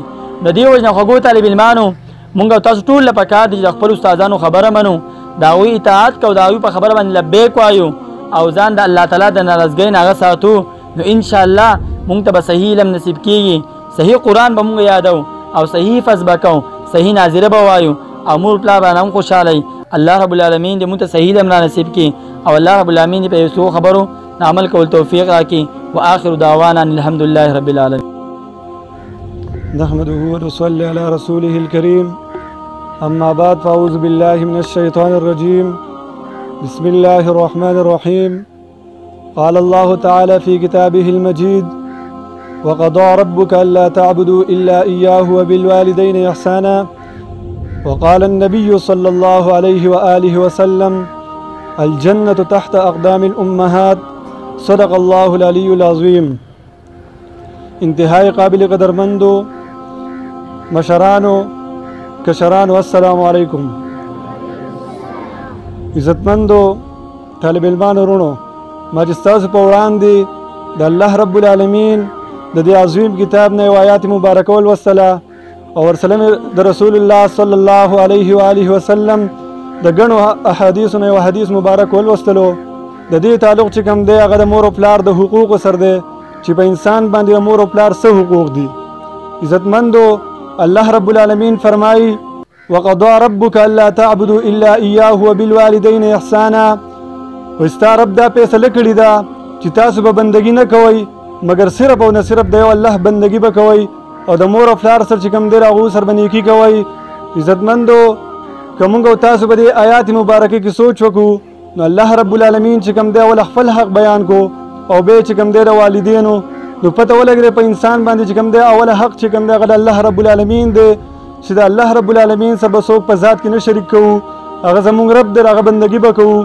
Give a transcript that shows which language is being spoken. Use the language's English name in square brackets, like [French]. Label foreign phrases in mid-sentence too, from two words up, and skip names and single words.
[Pashto] د دې وجې نه خوږو طالب علمانو مونږ او تاسو ټول له پکار دي چې د خپلو استادانو خبره منو د هغوی اطاعت کوو د هغوی په خبره باندې لبیک وایو او ځان د الله تعالی د ناراضګۍ نه هغه ساتو نو انشاءالله مونږ ته به صحیح علم نصیب کېږي صحیح قرآن به مونږ یادو او صحیح حفظ به کوو صحیح ناظره به وایو او مور پلار به هم خوشحالی. [Arabic] الله رب العالمین [Pashto] دې مونږ ته صحیح علم را نصیب کړي او [Arabic] الله رب العالمین [Pashto] دې په یو څو خبرو عمل کول توفیق راکړي. [Arabic] وآخر دعوانا الحمد لله رب العالمین. نحمده ونصلي على رسوله الكريم أما بعد فأعوذ بالله من الشيطان الرجيم بسم الله الرحمن الرحيم. قال الله تعالى في كتابه المجيد وقضى ربك ألا تعبدوا إلا إياه وبالوالدين إحسانا. وقال النبي صلى الله عليه وآله وسلم الجنة تحت أقدام الأمهات. صدق الله العلي العظيم. [Pashto] انتهائی قابل قدرمندو مشرانو کشرانو [Arabic] السلام علیکم. [Pashto] عزتمندو طالب علمانو ورونو ما چې ستاسو په وړاندې د [Arabic] الله رب العالمین [Pashto] د دې عظیم کتاب نه یو آیات مبارکه ولوستله او ورسره د رسول الله [Arabic] صلی الله علیه و آله وسلم [Pashto] د ګڼو احادیثو نه یو حدیث مبارک ولوستلو. د دې تعلق چې کوم دی هغه د مور او پلار د حقوقو سره دی چې په انسان باندې د مور او پلار څه حقوق دي. عزتمندو [Arabic] الله رب العالمین [Pashto] فرمایي [Arabic] وقضى ربك الا تعبدوا الا اياه وبالوالدين احسانا. [Pashto] وستا رب دا فیصله کړې ده چې تاسو به بندګي نه کوئ مګر صرف او نه صرف د یو الله بندګي به کوئ او د مور او پلار سره چې کوم دی هغو سره به نیکي کوئ. عزتمندو که موږ او تاسو به دې آیات مبارکې کې سوچ وکړو نو [Arabic] الله رب العالمین [Pashto] چې کوم دی اول خپل حق بیان کو او بیا چې کوم دی د والدینو نو پته ولګېده په انسان باندې چې کوم دی اول حق چې کوم دی هغه د [Arabic] الله رب العالمین [Pashto] دی چې د [Arabic] الله رب العالمین [Pashto] سره به څوک په ذات کې نه شریک کوو هغه زموږ رب دی هغه بندګي به کوو.